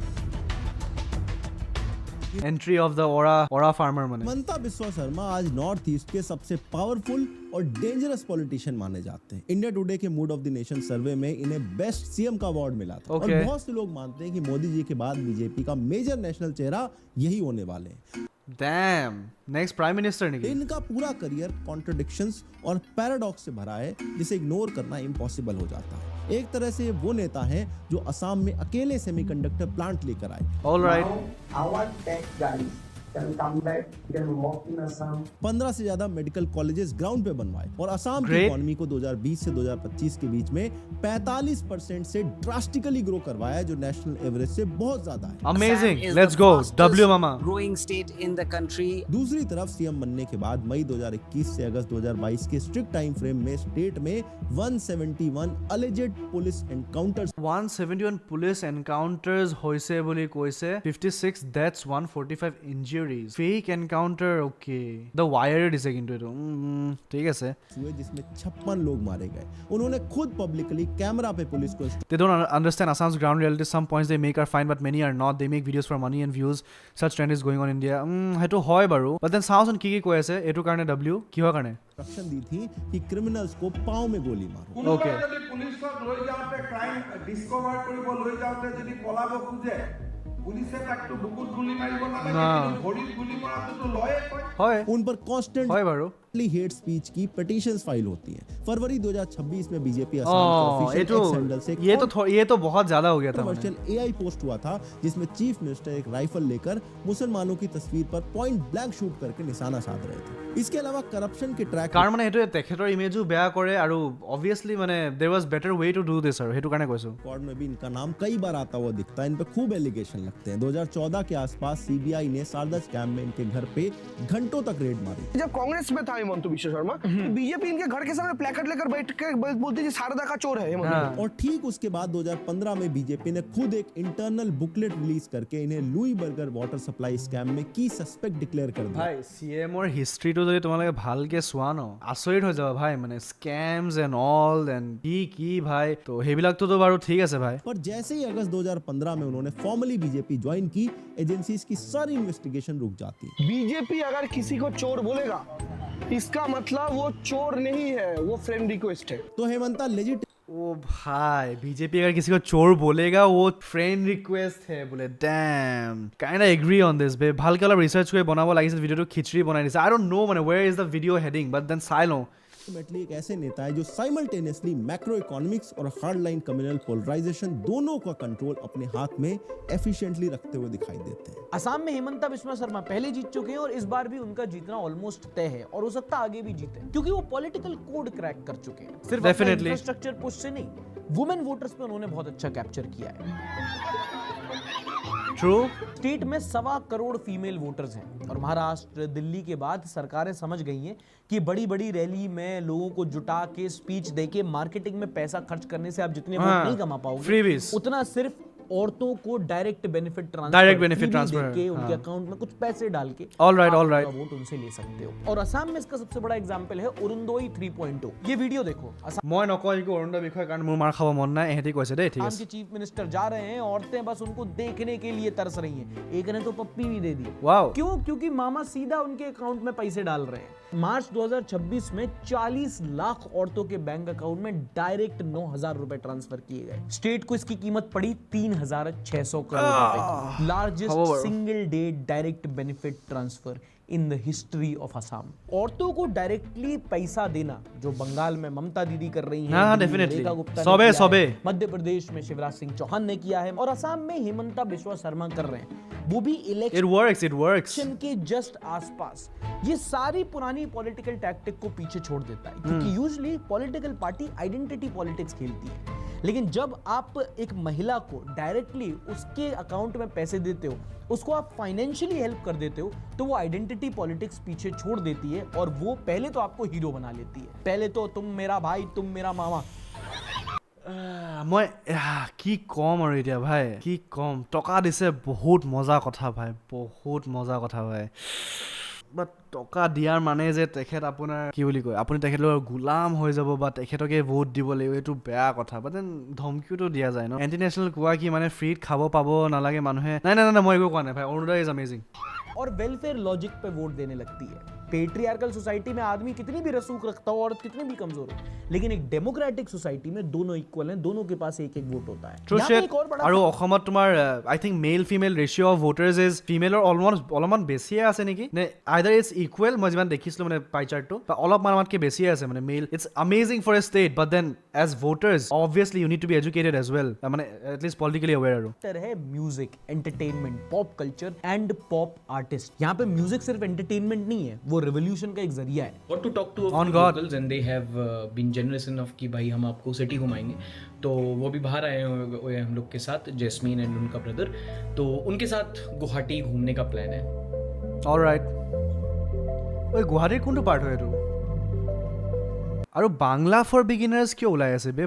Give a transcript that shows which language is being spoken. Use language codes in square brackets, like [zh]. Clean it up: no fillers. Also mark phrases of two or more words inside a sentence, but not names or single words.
[en] Entry of the Aura farmer money. [hi] ममता बिस्वा शर्मा आज नॉर्थ ईस्ट के सबसे पावरफुल और डेंजरस पॉलिटिशियन माने जाते हैं। इंडिया टुडे के मूड ऑफ द नेशन सर्वे में इन्हें [en] best CM [hi] का अवार्ड मिला था। [en] Okay. [hi] और बहुत से लोग मानते हैं कि मोदी जी के बाद बीजेपी का [en] major national [hi] चेहरा यही होने वाले हैं। [en] Damn. Next prime minister निकली। [hi] इनका पूरा करियर कॉन्ट्रडिक्शंस और पैराडॉक्स से भरा है जिसे इग्नोर करना इम्पॉसिबल हो जाता है। एक तरह से वो नेता हैं जो असम में अकेले [en] semiconductor plant [hi] लेकर आए। [en] All right. Now, our tech guys can come back, can work in Assam. [hi] 15 से ज्यादा [en] medical colleges [hi] ग्राउंड पे बनवाए और असम की [en] Great. [hi] इकोनॉमी को 2020 से 2025 के बीच में 45% से [en] drastically grow [hi] करवाया, जो [en] national average [hi] से बहुत ज्यादा है। [en] Amazing. Assam is Let's the go. fastest W mama. growing state in the country. [hi] दूसरी तरफ सीएम बनने के बाद मई 2021 से अगस्त 2022 के [en] strict time frame [hi] में स्टेट में 171 [en] alleged police encounters 171 police encounters [as] হৈছে বুলি কৈছে, [en] 56 deaths, 145 injuries. Fake encounter, okay. [as] The wire দিছে কিন্তু এইটো ঠিক আছে। [hi] हुए जिसमें 56 लोग मारे गए। उन्होंने खुद पब्लिकली कैमरा पे पुलिस को [en] They don't understand Assam's ground reality. Some points they make are fine, but many are not. They make videos for money and views. Such trend is going on in India. [as] সেইটো হয় বাৰু। [en] But then [as] চাওঁচোন কি কৈ আছে এইটো কাৰণে W কিহৰ কাৰণে? [hi] इंस्ट्रक्शन दी थी कि क्रिमिनल्स को पाँव में गोली मारो। [en] Okay. [as] কোনোবাই যদি পুলিচক লৈ যাওঁতে [en] crime discover [as] কৰিব লৈ যাওঁতে যদি পলাব খোজে, পুলিচে তাকতো বুকুত গুলি মাৰিব নালাগে, না। কিন্তু ভৰিত গুলি মৰাটোতো লয়ে কয়। হয় [hi] उन पर कांस्टेंट [as] হয় বাৰু। [en] hate speech [hi] की पिटीशंस फाइल होती हैं। फरवरी 2026 में बीजेपी असम के [en] official X handle [hi] से ये तो बहुत ज्यादा हो गया था। [en] commercial AI [hi] पोस्ट हुआ था जिसमें [en] chief minister [hi] एक राइफल लेकर मुसलमानों की तस्वीर पर [en] point blank [hi] शूट करके निशाना साध रहे थे। इसके अलावा करप्शन के ट्रैक [as] কাৰণ মানে সেইটো তেখেতৰ ইমেজো বেয়া কৰে আৰু অবভিয়াসলি মানে [en] there was better way to do this [as] আৰু সেইটো কাৰণে কৈছো। [hi] रिकॉर्ड में भी इनका नाम कई बार आता हुआ दिखता है। इन पे खूब एलिगेशन लगते हैं। 2014 के आसपास सीबीआई ने शारदा स्कैम में इनके घर पे घंटों तक रेड मारी। जब कांग्रेस में था हेमंत बिश्व शर्मा, बीजेपी इनके घर के सामने प्लेकार्ड लेकर बैठ के बोलती थी शारदा का चोर है हेमंत। और ठीक उसके बाद 2015 में बीजेपी ने खुद एक [en] internal booklet [hi] रिलीज करके इन्हें लुई बर्गर वाटर सप्लाई स्कैम में [en] key suspect declare [hi] कर दिया। [as] ভাই সিএমৰ হিষ্ট্ৰীটো যদি তোমালোকে ভালকে চোৱা ন, আচৰিত হৈ যাবা ভাই, মানে [en] scams and all and [as] কি ভাই, তো সেইবিলাকতো বাৰু ঠিক আছে ভাই। [hi] पर जैसे ही अगस्त 2015 में उन्होंने फॉर्मली बीजेपी ज्वाइन की, एजेंसीज की सारी इन्वेस्टिगेशन रुक जाती है। बीजेपी अगर किसी को चोर बोलेगा, इसका मतलब वो चोर नहीं है, वो [en] friend request [hi] है। तो हेमंता लेजिट ओ भाई, बीजेपी अगर किसी को चोर बोलेगा वो [en] friend request [hi] है बोले। [en] डैम, kind of agree on this बे। [as] ভালকে অলপ ৰিসাৰ্চ কৰি বনাব লাগিছিল ভিডিওটো, খিচৰি বনাই দিছে। [en] I don't know মানে where is the video heading, but then [as] চাই লওঁ [hi] अल्टीमेटली एक ऐसे नेता है जो साइमल्टेनियसली [en] macro economics [hi] और [en] hard line communal polarization [hi] दोनों का कंट्रोल अपने हाथ में एफिशिएंटली रखते हुए दिखाई देते हैं। असम में हिमंता बिस्वा शर्मा पहले जीत चुके हैं और इस बार भी उनका जीतना ऑलमोस्ट तय है और हो सकता है आगे भी जीते क्योंकि वो [en] political code crack [hi] कर चुके हैं। सिर्फ [en] Definitely. infrastructure push [hi] से नहीं, [en] women voters [hi] पे उन्होंने बहुत अच्छा कैप्चर किया है। [en] ट्रू। [hi] स्टेट में 1.25 करोड़ [en] female voters [hi] हैं और महाराष्ट्र, दिल्ली के बाद सरकारें समझ गई हैं कि बड़ी बड़ी रैली में लोगों को जुटा के स्पीच देके मार्केटिंग में पैसा खर्च करने से आप जितने वोट नहीं कमा पाओगे, [en] Freebies. [hi] उतना सिर्फ औरतों को [en] direct benefit transfer, Direct benefit transfer, [hi] के उनके अकाउंट में कुछ पैसे डाल के [en] All right, [hi] आप [en] all right. [hi] उनका वोट उनसे ले सकते हो। और असम में इसका सबसे बड़ा एग्जांपल है अरुणोदय 3.0। ये वीडियो देखो। असम [as] মই নকওঁ একো অৰুণোদয় বিষয়ে কাৰণ মোৰ মাৰ খাব মন নাই, এহেঁতি কৈছে দেই, ঠিক আছে। [hi] के [en] chief minister [hi] जा रहे हैं, औरतें बस उनको देखने के लिए तरस रही हैं। एक ने तो पप्पी भी दे दी। [en] वाओ। [hi] क्यों? क्योंकि मामा सीधा उनके अकाउंट में पैसे डाल रहे हैं। मार्च 2026 में 40 लाख औरतों के [en] bank account [hi] में डायरेक्ट 9,000 रुपए ट्रांसफर किए गए। स्टेट को इसकी कीमत पड़ी 3,600 करोड़ रुपए की। [en] largest single day direct benefit transfer in the history of Assam. [hi] औरतों को डायरेक्टली पैसा देना जो बंगाल में ममता दीदी कर रही हैं, हाँ, दिल्ली में [en] definitely. [hi] रेखा गुप्ता ने सबे, किया सबे। है, मध्य प्रदेश में शिवराज सिंह चौहान ने किया है और असम में हिमंता बिस्वा शर्मा कर रहे हैं, वो भी [en] It [hi] इलेक्शन [en] works, it works. [hi] के जस्ट आसपास। ये सारी पुरानी [en] political tactic [hi] को पीछे छोड़ देता है क्योंकि यूजुअली [en] political party identity politics [hi] खेलती है, लेकिन जब आप एक महिला को डायरेक्टली उसके अकाउंट में पैसे देते हो, उसको आप [en] financially help [hi] कर देते हो, तो वो [en] identity politics [hi] पीछे छोड़ देती है और वो पहले तो आपको हीरो बना लेती है। पहले तो तुम मेरा भाई, तुम मेरा मामा। [as] মই কি কম আৰু এতিয়া ভাই, কি কম। টকা দিছে, বহুত মজা কথা ভাই, বহুত মজা কথা ভাই। বাট টকা দিয়াৰ মানে যে তেখেত আপোনাৰ কি বুলি কয়, আপুনি তেখেতলোকৰ গোলাম হৈ যাব বা তেখেতকে ভোট দিব লাগিব, এইটো বেয়া কথা। বাট দেন ধমকিওতো দিয়া যায় ন। ইণ্টাৰনেশ্যনেল কোৱা কি মানে ফ্ৰীত খাব পাব নালাগে মানুহে। নাই নাই নাই, মই একো কোৱা নাই ভাই, অৰুণোদয় ইজ अमेजिंग। [hi] और [en] welfare logic [hi] पे वोट देने लगती है। [en] patriarchal society [hi] में आदमी कितनी भी रसूख रखता हो और कितनी भी कमजोर हो, लेकिन एक [en] democratic society [hi] में दोनों इक्वल हैं, दोनों के पास एक एक वोट होता है। [en] True [hi] यहाँ पे [en] shit. [hi] एक और बड़ा [as] আৰু অসমত তোমাৰ [en] I think male female ratio of voters is female [as] অলপমান বেছিয়ে আছে নেকি, [en] or either it's equal. [as] মই যিমান দেখিছিলোঁ মানে পাই চাৰ্টটো, বা অলপমান আমাতকৈ বেছিয়ে আছে মানে মেল। [en] It's amazing for a state, but then as voters obviously you need to be educated as well, মানে at least politically अवेयर আৰু। है music, entertainment, pop culture and pop artist. [hi] यहाँ पे म्यूजिक सिर्फ एंटरटेनमेंट नहीं है, वो रेवोल्यूशन का एक जरिया है। [en] What to talk to On God. locals and they have been generous enough [hi] कि भाई हम आपको सिटी घुमाएंगे, तो वो भी बाहर आए हुए हैं हम लोग के साथ, जैस्मीन एंड उनका ब्रदर, तो उनके साथ गुवाहाटी घूमने का प्लान है। [as] অলৰাইট। ঐ গুৱাহাটীৰ কোনটো পাৰ্ট হয় এইটো? আৰু বাংলা ফৰ বিগিনাৰ্ছ কিয় ওলাই আছে বে?